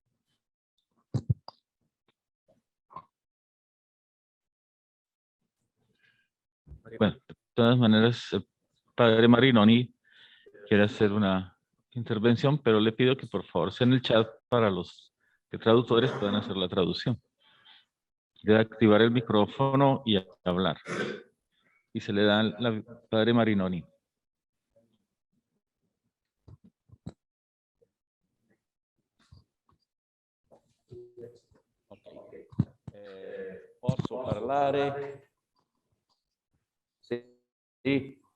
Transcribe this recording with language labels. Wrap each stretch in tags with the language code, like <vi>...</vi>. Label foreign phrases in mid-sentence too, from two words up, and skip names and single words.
<es>Bueno, de todas maneras, el padre Marinoni quiere hacer una intervención, pero le pido que por favor sea en el chat para los que traductores puedan hacer la traducción. Debe activar el micrófono y hablar. Y se le da al padre Marinoni.</es> <it>Posso parlare? Sì.</it>